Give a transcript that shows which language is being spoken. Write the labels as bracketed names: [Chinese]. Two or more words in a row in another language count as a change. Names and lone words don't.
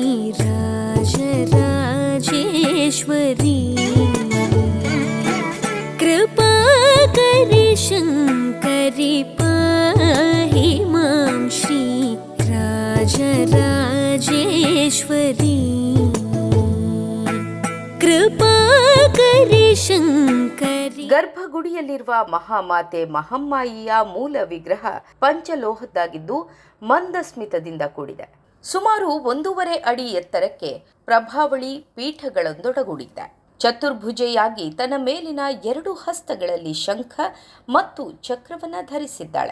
[Sanskrit] राजराजेश्वरी कृपाकरि शङ्करि पाहि मां श्री राजराजेश्वरी कृपाकरि ಶಂಕರಿ. [Kannada] ಗರ್ಭಗುಡಿಯಲ್ಲಿರುವ ಮಹಾಮಾತೆ ಮಹಮ್ಮಾಯಿಯ ಮೂಲ ವಿಗ್ರಹ ಪಂಚಲೋಹದ್ದಾಗಿದ್ದು ಮಂದಸ್ಮಿತದಿಂದ ಕೂಡಿದೆ. ಸುಮಾರು 1.5 ಅಡಿ ಎತ್ತರಕ್ಕೆ ಪ್ರಭಾವಳಿ ಪೀಠಗಳೊಂದೊಡಗೂಡಿದೆ. ಚತುರ್ಭುಜೆಯಾಗಿ ತನ್ನ ಮೇಲಿನ 2 ಹಸ್ತಗಳಲ್ಲಿ ಶಂಖ ಮತ್ತು ಚಕ್ರವನ್ನ ಧರಿಸಿದ್ದಾಳೆ.